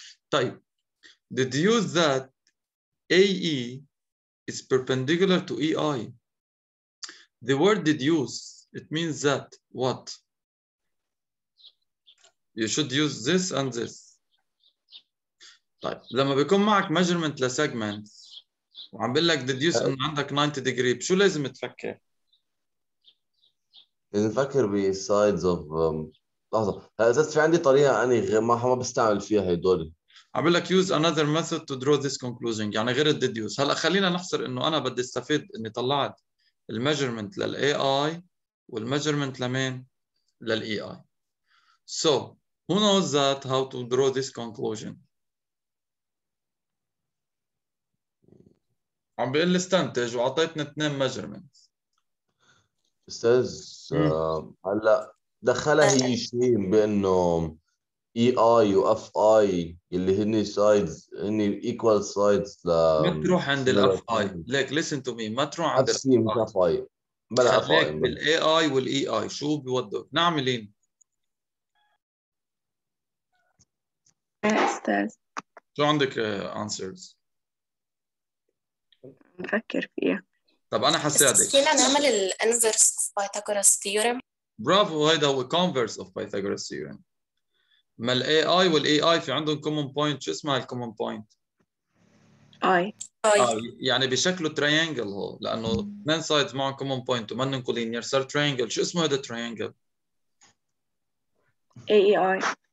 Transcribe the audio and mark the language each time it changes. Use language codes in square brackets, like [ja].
[en] طيب, deduce that AE is perpendicular to EI. The word deduce, it means that what? You should use this and this. [ar] طيب, لما بيكون معك measurement لسegment وعم بقول لك deduce انه عندك 90 degree، شو لازم تفكر؟ لازم نفكر ب [en] sides of [ar] لحظة، هذا في عندي طريقة أنا غير ما بستعمل فيها هدول. عم بقول لك [en] use another method to draw this conclusion، [ar] يعني غير الديديوس. هلا خلينا نحصر انه انا بدي استفيد اني طلعت الميجرمنت للاي اي والميجرمنت لمين؟ للاي اي. [en] So, who knows that how to draw this conclusion؟ [ar] عم بيقول لي استنتج وعطيتنا [en] 2 measurements. [ar] أستاذ هلا دخلها هي شيء بأنه EI و FI اللي هن sides هن equal sides ل ما تروح عند الاف اي، ليك [en] listen to me، [ar] ما تروح عند FC مش FI بلا FI. خليك بالاي اي والاي اي. شو بيوضح؟ نعملين؟ أستاذ شو عندك answers؟ نفكر فيها. طب انا حساعدك. فينا نعمل الانفرس اوف بايثاغورس ثيورم. برافو، هيدا هو [en] converse of Pythagoras theorem. [ar] ما الاي اي والاي اي في عندهم common point. شو اسمها الكومن بوينت؟ اي يعني بشكله تريانجل هو، لانه 2 sides معهم common point ومنن كولينير صار تريانجل. شو اسمه هذا التريانجل؟ [en] AEI.